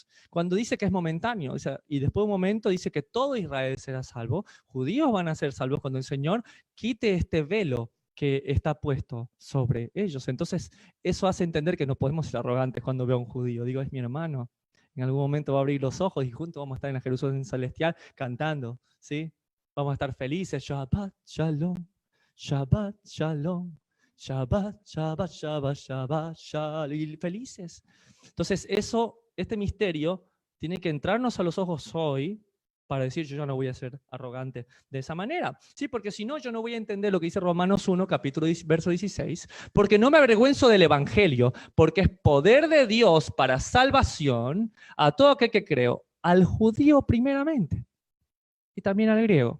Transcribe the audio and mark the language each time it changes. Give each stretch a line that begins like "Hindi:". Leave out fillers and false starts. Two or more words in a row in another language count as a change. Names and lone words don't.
Spanish: Cuando dice que es momentáneo, o sea, y después de un momento dice que todo Israel será salvo, judíos van a ser salvos cuando el Señor quite este velo que está puesto sobre ellos. Entonces, eso hace entender que no podemos ser arrogantes cuando veo a un judío. Digo, es mi hermano. En algún momento va a abrir los ojos y juntos vamos a estar en la Jerusalén celestial cantando, ¿sí? Vamos a estar felices.
Hebrew: שבת, שלום, שבת, שלום, שבת, שבת, שבת, שבת, שלום.
Spanish: Y felices. Entonces, este misterio tiene que entrarnos a los ojos hoy para decir yo ya no voy a ser arrogante de esa manera. Sí, porque si no, yo no voy a entender lo que dice Romanos 1, capítulo 10, verso 16, porque no me avergüenzo del evangelio, porque es poder de Dios para salvación a todo aquel que creo, al judío primeramente y también al griego.